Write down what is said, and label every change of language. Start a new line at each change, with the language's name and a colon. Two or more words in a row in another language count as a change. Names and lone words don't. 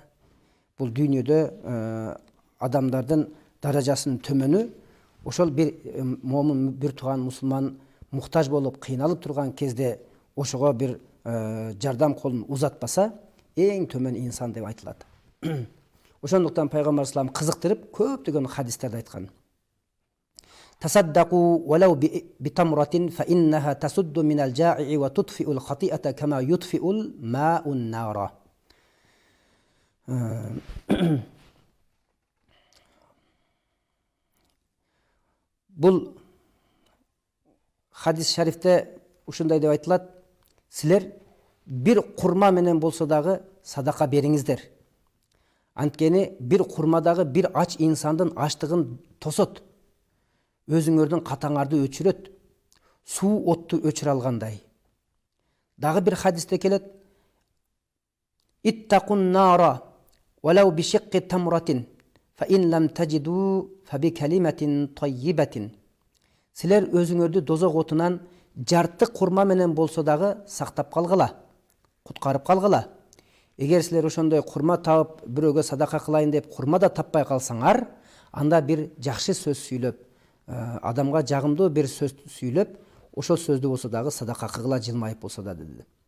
Kyrgyz: Бул дүйнөдө адамдардын даражасынын төмөнү ошол бир момун, бир тууган мусулман муктаж болуп кыйналып турган кезде ошого бир жардам колун узатпаса, эң төмөн инсан деп айтылат. Ошондуктан пайгамбар салам кызыктырып көптөгөн хадистерде айткан.
Arabic: تصدقوا ولو بتمرة فإنها تسد من الجوع وتطفئ الخطيئة كما يطفئ الماء النار.
Kyrgyz: Бул хадис шарифте ушундай деп айтылат: силер бир курма менен болсо дагы садака бериңиздер. Анткени бир курмадагы бир ач инсандын ачтыгын тосот. Өзүңөрдүн катаңарды өчүрөт. Суу отту өчүрө алгандай. Дагы бир хадисте келет:
Arabic: اتقوا النار ولو بشق تمرة فإن لم تجدوا فبكلمة طيبة.
Kyrgyz: Силер өзүңөрдү дозок отунан жарты курма менен болсо дагы сактап калгыла, куткарып калгыла. Эгер силер ошондой курма таап бирөөгө садака кылайын деп курма да таппай калсаңар, анда бир жакшы сөз сүйлөп, адамга жагымдуу бир сөз сүйлөп, ошол сөздү болсо дагы садака кылгыла, жылмайып болсо да деди.